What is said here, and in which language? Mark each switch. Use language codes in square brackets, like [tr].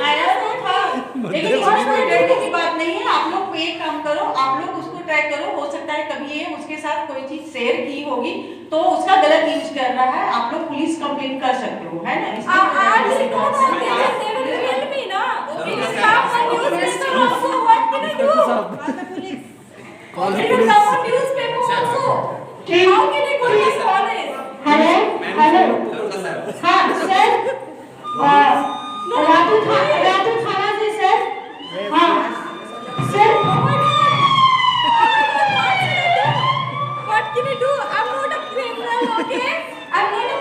[hi] आया तो था लेकिन बहुत कोई डरने की बात नहीं है आप लोग एक काम करो आप लोग उसको ट्राई करो हो सकता है कभी ये उसके साथ कोई चीज शेयर की होगी तो उसका गलत यूज कर रहा है आप लोग पुलिस कंप्लेंट कर सकते हो है ना [en] I really don't know. They will kill me, na. It is not on newspaper also. What can I do? [hi] Call [en] It will come on newspaper also. How can I go to this college? [hi] Hello हाँ sir Ratu थाना से sir हाँ sir [en] Oh my God. What can I do? I'm not a criminal, okay? I'm